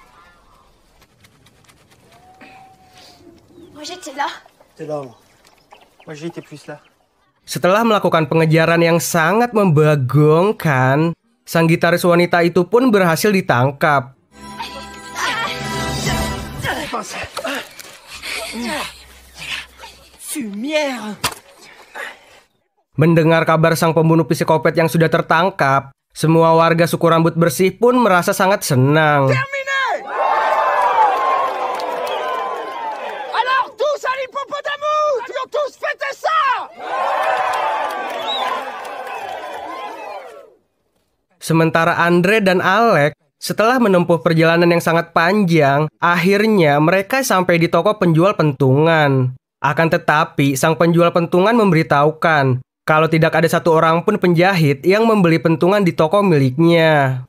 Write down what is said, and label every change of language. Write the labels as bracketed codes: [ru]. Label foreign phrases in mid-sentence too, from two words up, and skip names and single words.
[fr] Moi j'étais là. T'es là, moi. Moi j'étais plus là. [id] Setelah melakukan pengejaran yang sangat membagongkan, sang gitaris wanita itu pun berhasil ditangkap. [fr] Fumière. [id] Mendengar kabar sang pembunuh psikopat yang sudah tertangkap, semua warga suku rambut bersih pun merasa sangat senang. [fr] Alors tous à l'hippopotamus, ils ont tous fêté ça. [id] Sementara Andre dan Alec Setelah menempuh perjalanan yang sangat panjang, akhirnya mereka sampai di toko penjual pentungan. Akan tetapi, sang penjual pentungan memberitahukan kalau tidak ada satu orang pun penjahit yang membeli pentungan di toko miliknya.